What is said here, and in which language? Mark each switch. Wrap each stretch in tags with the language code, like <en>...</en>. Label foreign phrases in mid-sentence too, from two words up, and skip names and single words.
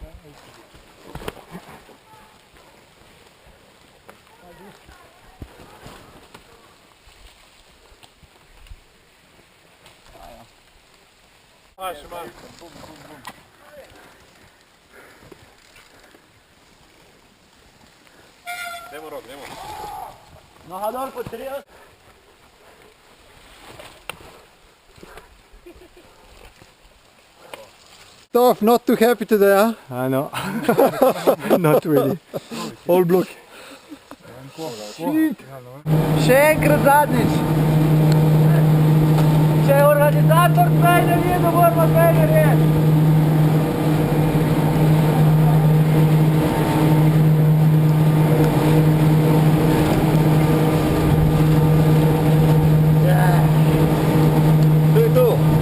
<sl>Še malo. Bum, bum, bum. Dajmo rok, dajmo. Noha dol po 30.</sl> <en>Tough, not too happy today, huh? I know. Not really. All block.</en> <sl>Še enkrat zadnjič! Če je organizator kaj naredil, moramo kaj narediti. To je to!</sl>